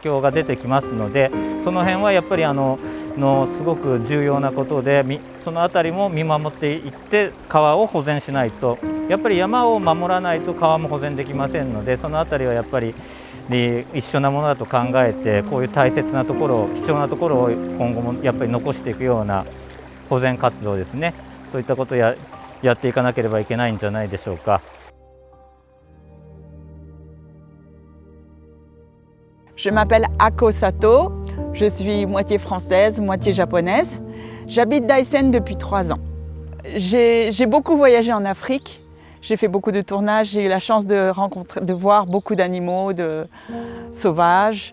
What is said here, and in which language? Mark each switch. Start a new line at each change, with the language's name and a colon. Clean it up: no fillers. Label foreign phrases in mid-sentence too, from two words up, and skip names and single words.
Japanese: 響が出てきますので、その辺はやっぱりすごく重要なことで、その辺りも見守っていって川を保全しないと、やっぱり山を守らないと川も保全できませんので、その辺りはやっぱり一緒なものだと考えて、こういう大切なところ、貴重なところを今後もやっぱり残していくような保全活動ですね、そういったことをやっていかなければいけないんじゃないでしょうか。
French: Je m'appelle Ako Sato, je suis moitié française, moitié japonaise. J'habite Daisen depuis 3 ans. J'ai beaucoup voyagé en Afrique, j'ai fait beaucoup de tournages, j'ai eu la chance de voir beaucoup d'animaux sauvages.